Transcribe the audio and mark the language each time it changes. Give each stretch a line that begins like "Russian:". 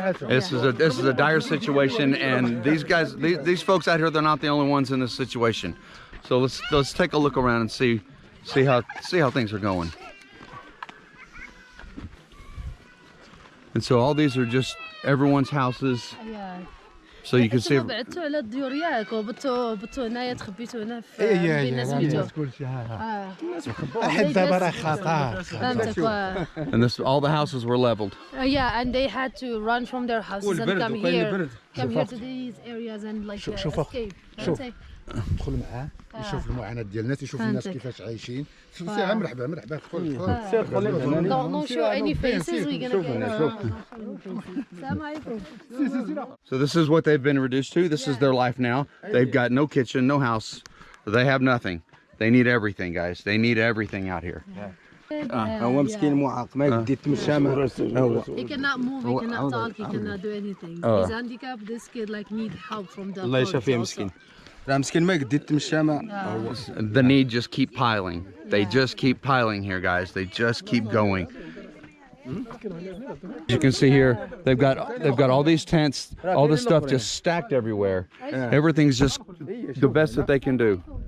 English: This is a dire situation, and these folks out here, they're not the only ones in this situation. So let's take a look around and see how things are going. And so all these are just everyone's houses. Yeah. So you can see.
Arabic: بعدتوا على الديور ياك وبتوا هنايا تخبيتوا هنا في بين الناس بيتو. حيت دابا راه خطر. فهمتك.
English: And all the houses were leveled. Yeah, and they had to run from their houses and come here to these areas and like escape.
Arabic: تدخل معاه يشوف المعاناه ديال الناس، يشوف الناس كيفاش عايشين. ساعه مرحبا مرحبا تدخل
English: Don't show any faces. We're gonna get.
Arabic: Assalamu alaikum.
English: So this is what they've been reduced to. This is their life now. They've got no kitchen, no house. They have nothing. They need everything, guys. They need everything out here.
Arabic: هو مسكين معاق ما يقدر يتمشى هو
English: He cannot move. He cannot talk. He cannot do anything. He's handicapped. This kid like need help from the.
Arabic: الله يشافيه مسكين راه مسكين ما يقدر يتمشى ما
English: The need just keep piling. They just keep piling here, guys. They just keep going. As you can see here, they've got all these tents, all this stuff just stacked everywhere. Everything's just the best that they can do.